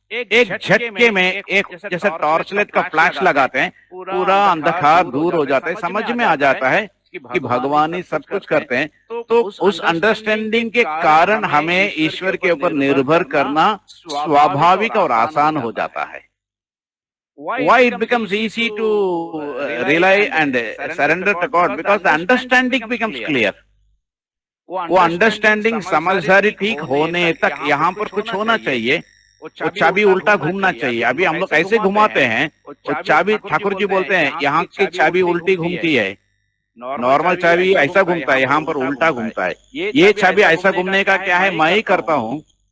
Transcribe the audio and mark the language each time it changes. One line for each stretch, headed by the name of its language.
Hindi: एक झटके में, एक जैसे टॉर्चलाइट का फ्लैश लगाते हैं, पूरा अंधकार दूर हो जाता है। समझ में आ जाता है कि भगवान ही सब कुछ करते हैं। तो उस अंडरस्टैंडिंग के कारण हमें ईश्वर के ऊपर निर्भर करना स्वाभाविक और आसान हो जाता है।
English: Why it becomes easy to rely and surrender to God? Because the understanding becomes clear.
Hindi: वो अंडरस्टैंडिंग, समझदारी ठीक होने तक यहाँ पर कुछ होना चाहिए। वो चाबी उल्टा घूमना चाहिए। अभी हम लोग ऐसे घुमाते हैं, वो चाबी, ठाकुर जी बोलते हैं यहाँ की चाबी उल्टी घूमती है। नॉर्मल चाबी ऐसा घूमता है, यहाँ पर उल्टा घूमता है। ये चाबी ऐसा घूमने का क्या है, मैं ही करता हूँ।